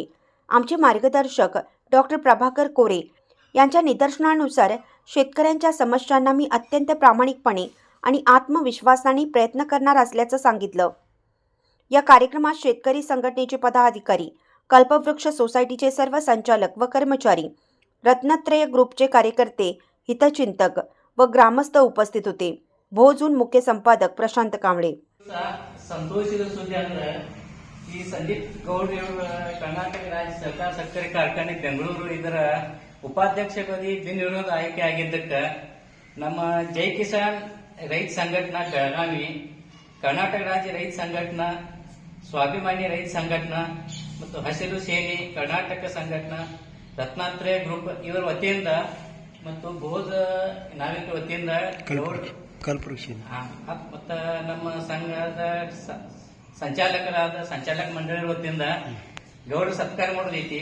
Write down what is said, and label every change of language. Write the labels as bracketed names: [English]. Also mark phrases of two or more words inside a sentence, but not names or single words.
[Marathi] आमचे मार्गदर्शक डॉक्टर प्रभाकर कोरे यांच्या निदर्शनानुसार शेतकऱ्यांच्या समस्यांना मी अत्यंत प्रामाणिकपणे आणि आत्मविश्वासाने प्रयत्न करणार असल्याचं सांगितलं। या कार्यक्रमात शेतकरी संघटनेचे पदाधिकारी, कल्पवृक्ष सोसायटीचे सर्व संचालक व कर्मचारी, रत्नत्रय ग्रुपचे कार्यकर्ते, हितचिंतक व ग्रामस्थ उपस्थित होते। भोजून मुख्य संपादक प्रशांत कांबळे। [Kannada] ಸಂತೋಷದ ಸುದ್ದಿ ಅಂದ್ರೆ ಈ ಸಂದೀಪ್ ಗೌಡ್ ಕರ್ನಾಟಕ ರಾಜ್ಯ ಸಹಕಾರ ಸಕ್ಕರೆ ಕಾರ್ಖಾನೆ ಬೆಂಗಳೂರು ಇದರ ಉಪಾಧ್ಯಕ್ಷಪದಿ ಬಿನ್ವಿರೋಧ ಆಯ್ಕೆ ಆಗಿದ್ದಕ್ಕೆ ನಮ್ಮ ಜೈ ಕಿಸಾನ್ ರೈತ ಸಂಘಟನಾ ಬೆಳಗಾವಿ, ಕರ್ನಾಟಕ ರಾಜ್ಯ ರೈತ ಸಂಘಟನಾ, ಸ್ವಾಭಿಮಾನಿ ರೈತ ಸಂಘಟನಾ ಮತ್ತು ಹಸಿರು ಸೇನೆ ಕರ್ನಾಟಕ ಸಂಘಟನಾ, ರತ್ನಾತ್ರಯ ಗ್ರೂಪ್ ಇವರ ವತಿಯಿಂದ ಮತ್ತು ಭೋಜ ನಾವಿಕ ವತಿಯಿಂದ ಮತ್ತು ನಮ್ಮ ಸಂಘದ ಸಂಚಾಲಕರಾದ ಸಂಚಾಲಕ ಮಂಡಳಿ ವತಿಯಿಂದ ಗೌಡ್ರ ಸತ್ಕಾರ ಮಾಡೋದೈತಿ।